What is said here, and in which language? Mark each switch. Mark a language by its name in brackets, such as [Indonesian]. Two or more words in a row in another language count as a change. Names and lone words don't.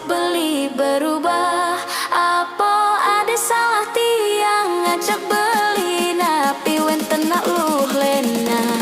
[Balinese] beli [Indonesian] berubah. Apa ada salah [Balinese] tiang ngajak beli, napi wenten nak luh lena.